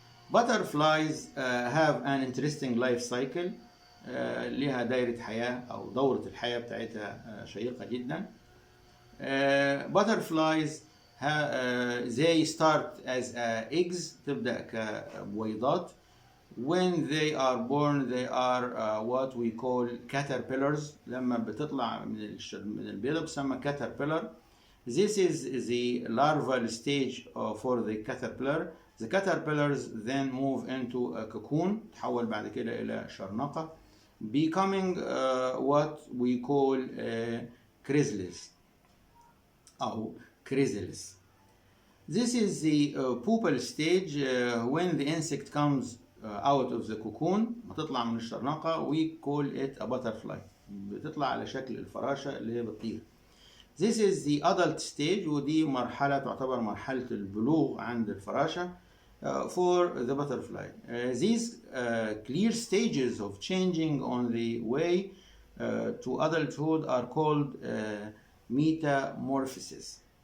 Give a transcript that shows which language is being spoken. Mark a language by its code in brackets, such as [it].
[en] Butterflies have an interesting life cycle. [ar] لها دايرة حياة أو دورة الحياة بتاعتها شيقة جدا. [en] Butterflies they start as eggs، [ar] تبدأ كبويضات. [en] When they are born they are what we call caterpillars. [ar] لما بتطلع من البيضة بتسمى caterpillar. [en] This is the larval stage for the caterpillar. The caterpillars then move into a cocoon، [ar] تحول بعد كده إلى شرنقة، [en] becoming what we call chrysalis أو chrysalis. This is the pupal stage when the insect comes out of the cocoon، [ar] بتطلع من الشرنقة. [en] we call it a butterfly، [ar] بتطلع على شكل الفراشة اللي هي بتطير. [en] This is the adult stage، [ar] ودي مرحلة تعتبر مرحلة البلوغ عند الفراشة [en] for the butterfly. These clear stages of changing on the way to adulthood are called metamorphosis.